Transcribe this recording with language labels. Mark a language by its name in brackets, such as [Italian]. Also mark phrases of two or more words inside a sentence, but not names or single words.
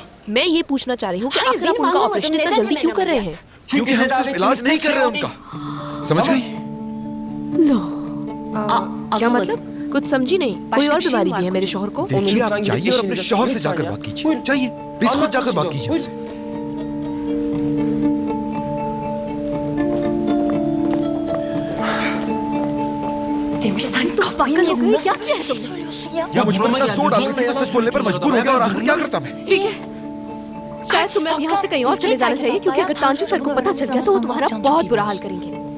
[Hindi] मैं ये पूछना चाह रही हूँ कि आखिर आप उनका ऑपरेशन इतना जल्दी क्यों कर रहे हैं? क्योंकि हम सिर्फ इलाज नहीं कर रहे हैं उनका। समझ गई? क्या मतलब? कुछ समझी नहीं। कोई और बीमारी भी है मेरे शौहर को? देखिए, आप जाइए और अपने शौहर से जाकर बात कीजिए। जाइए, प्लीज खुद जाकर बात कीजिए उनसे। [Turkish] Demişsen kafayı yedin. Nasıl bir şey söylüyorsun ya? [Hindi] या मुझ पर इतना जोर डाल रही थी, मैं सच बोलने पर मजबूर हो गया और आखिर क्या करता मैं? ठीक है, शायद तुम्हें अब यहाँ से कहीं और चले जाना चाहिए, क्योंकि अगर तांजू सर को पता चल गया तो वो तुम्हारा बहुत बुरा हाल करेंगे।